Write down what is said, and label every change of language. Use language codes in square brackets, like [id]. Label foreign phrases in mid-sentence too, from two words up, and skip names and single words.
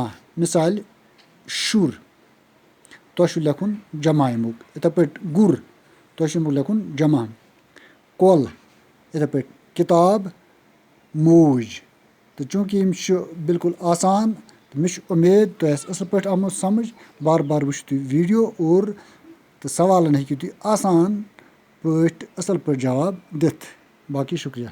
[ks] मिसाल शुर, तुह छु लेखुन जमा यमुक। इथे पठ गुर, तुह छु यमुक लेखुन जमा। कोल, इथे पठ किताब, मोज। तो चूंकि यम छु बिल्कुल आसान, तो मे छु उम्मीद तुह असल पे आमुत समझ। बार बार वुचु तुई वीडियो और तो सवालन हेकियो तुई आसान पठ असल पे जवाब दिथ। बाकी शुक्रिया।